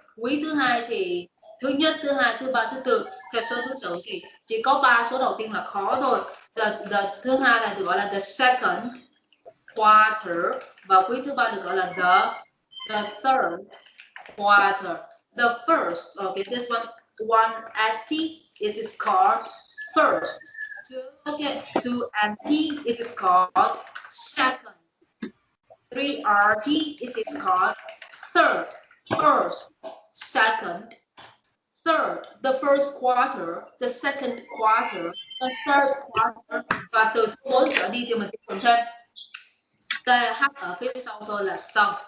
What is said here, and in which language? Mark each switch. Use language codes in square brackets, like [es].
[vi] Quý thứ hai thì thứ nhất, thứ hai, thứ ba, thứ tư. Theo số thứ tự thì chỉ có 3 số đầu tiên là khó thôi. The thứ hai là được gọi là [en] the second quarter, [vi] và quý thứ ba được gọi là [en] the third quarter. The first, okay, this one ST, it is called first. Two NT, it is called second. 3 RT, it is called third. First, second, third, the first quarter, the second quarter, the third quarter, [vi] và từ thứ 4 trở đi thì mình dùng thêm TH ở phía sau thôi là xong.